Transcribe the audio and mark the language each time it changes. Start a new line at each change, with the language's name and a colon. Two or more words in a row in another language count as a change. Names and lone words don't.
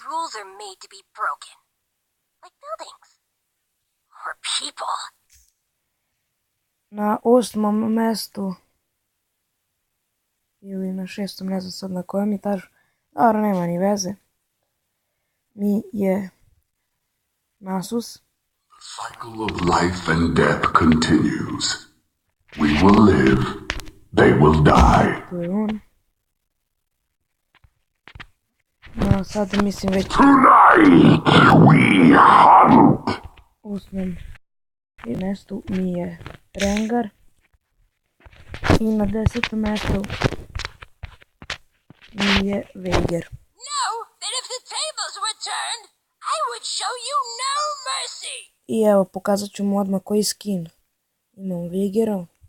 Croatian: Na osmom mjestu ili na šestom, ne znam sad na kojem etažu, dobro, nema ni veze, mi je Nasus.
English: The cycle of life and death continues. We will live, they will die.
Croatian: To je on. No, sad mislim već
English: Tonight we hunt.
Croatian: osmom mjestu mi je Rengar. I na desetom mjestu mi je Veigar. I evo, pokazat ću mu odmah koji skin imam Veigara.